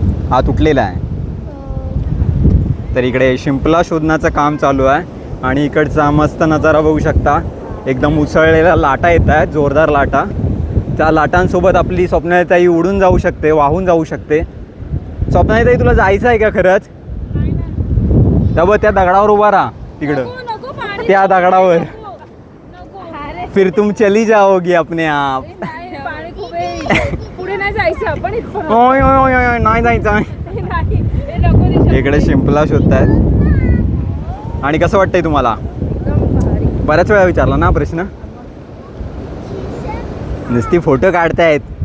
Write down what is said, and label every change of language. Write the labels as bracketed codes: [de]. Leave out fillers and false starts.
[mr] हा तुटलेला आहे. तर इकडे शिंपला शोधण्याचं काम चालू आहे आणि इकडचा मस्त नजारा बघू शकता. एकदम उसळलेल्या लाटा येत आहेत, जोरदार लाटा. त्या लाटांसोबत आपली स्वप्नालीताई उडून जाऊ शकते, वाहून जाऊ शकते. स्वप्नालीताई तुला जायचं आहे का खरंच? तेव्हा त्या दगडावर उभा राहा तिकडं, नको, पाणी त्या दगडावर. नको. अरे, [hi] फिर तुम चली जाओगी अपने आप. [mr] नाही, पाणी खूप आहे. पुढे नाही जायचं आपण इथपर्यंत. ओय ओय ओय ओय, नाही जायचं. नाही, हे नको दिशा. इकडे शिंपला शोधतायत. आणि कसं वाटतंय तुम्हाला? एकदम भारी. बऱ्याच वेळा विचारला ना प्रश्न. नुसती फोटो काढतायत.